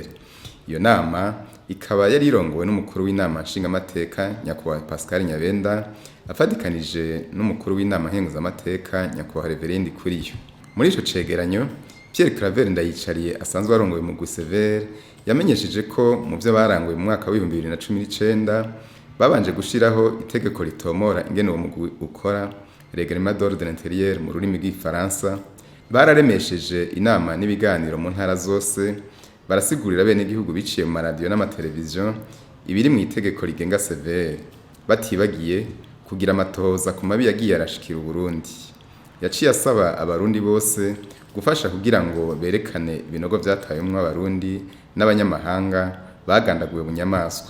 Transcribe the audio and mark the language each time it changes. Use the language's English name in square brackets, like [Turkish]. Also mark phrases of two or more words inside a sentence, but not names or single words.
[Rundi] Iyo nama ikaba yari irongowe n'umukuru w'inama nshinga amateka nyakubahwa Pascal Nyabenda afadikanije n'umukuru w'inama nkenguza amateka nyakubahwa Reverend Kuriyo. Muri ico cegeranyo Pierre Claver Ndayicariye asanzwe arongoye mu CVR yamenyesheje ko mu byo baranguye mu mwaka wa 2019 babanje gushiraho itegeko ritomora ingene uwo mugwi ukora [French] Règlement d'ordre intérieur [Rundi] mu rurimi rw'ifaransa, bararemesheje inama n'ibiganiro mu ntara zose, barasigurira bene igihugu biciye mu radio n'amateleviziyo ibiri mu itegeko rigenga CVR, batibagiye kugira amatohoza ku mabi yagiye arashikira Burundi. Yaciye asaba abarundi bose gufasha kugira ngo berekane ibinogo vyatayemwo abarundi n'abanyamahanga bagandaguwe bunyamaswa.